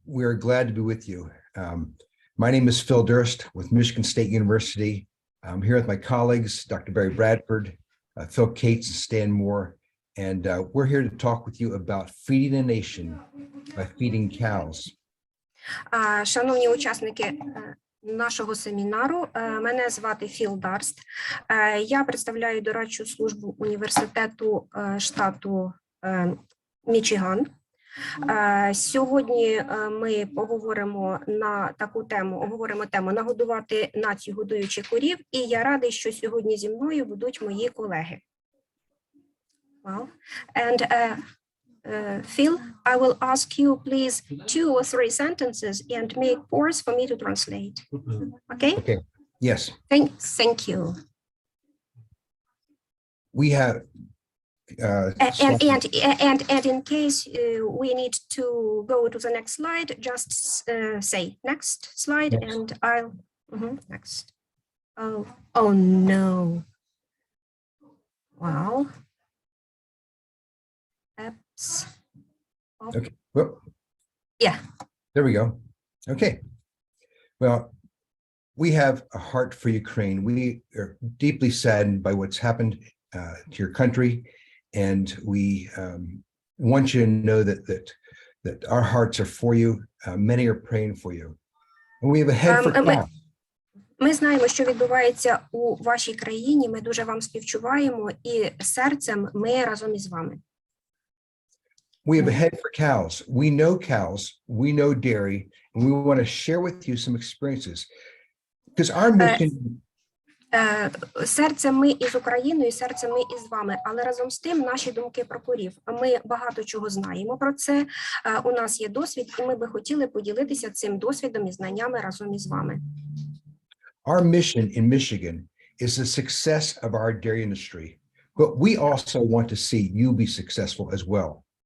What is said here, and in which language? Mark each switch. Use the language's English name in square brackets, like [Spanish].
[English] We are glad to be with you. My name is Phil Durst with Michigan State University. I'm here with my colleagues, Dr. Barry Bradford, Phil Cates, and Stan Moore, and we're here to talk with you about feeding a nation by feeding cows. [Ukrainian] Шановні учасники нашого семінару, мене звати Філ Дарст. Я представляю дорадчу службу університету штату Мічиган. Сьогодні ми поговоримо на таку тему, «Нагодувати націю, годуючи корів», і я радий, що сьогодні зі мною будуть мої колеги. [English] Well, and Phil, I will ask you please 2 or 3 sentences and make pause for me to translate. Okay? Okay. Yes. Thank you. We have and in case we need to go to the next slide, just say next slide. Next. And I'll next. Oh no. Wow. Okay. Well, yeah. There we go. Okay. Well, we have a heart for Ukraine. We are deeply saddened by what's happened to your country, and we want you to know that our hearts are for you. Many are praying for you, and we have a head for cows. [Ukrainian] Ми знаємо, що відбувається у вашій країні. Ми дуже вам співчуваємо, і серцем ми разом із вами. [English] We have a head for cows. We know dairy, and we want to share with you some experiences. Because our mission... [Ukrainian] Серцем ми із Україною, серцем ми із вами, але разом з тим наші думки про корів. Ми багато чого знаємо про це, у нас є досвід, і ми би хотіли поділитися цим досвідом і знаннями разом із вами. [English] Our mission in Michigan is the success of our dairy industry, but we also want to see you be successful as well.